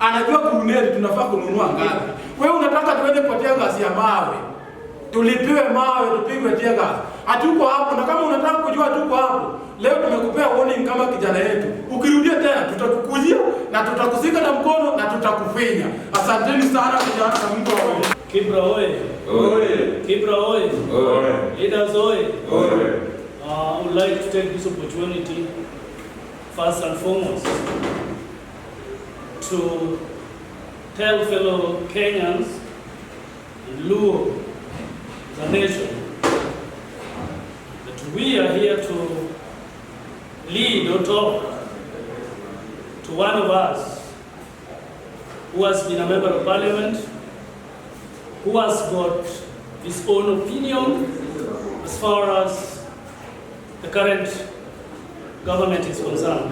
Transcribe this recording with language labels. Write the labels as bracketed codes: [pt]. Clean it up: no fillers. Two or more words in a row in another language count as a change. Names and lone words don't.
[sw] Anajua kununua tunafaa kununua ngapi. Wewe unataka tuende kwa [en] tear gas [sw] ya mawe. Tulipiwe mawe, tupigwe [en] tear gas. [sw] Hatuko hapo, na kama unataka kujua tuko hapo, leo tumekupea warning kama kijana yetu. Ukirudia tena tutakukujia na tutakusika na mkono na tutakufinya. Asanteni sana vijana na Mungu awabariki. Kibra oye. Oye. Kibra oye. Oye. Leaders oye. Oye. [en] I would like to take this opportunity, first and foremost, to tell fellow Kenyans and Luo, the nation, that we are here to lead or talk to one of us who has been a member of parliament, who has got his own opinion as far as the current government is concerned.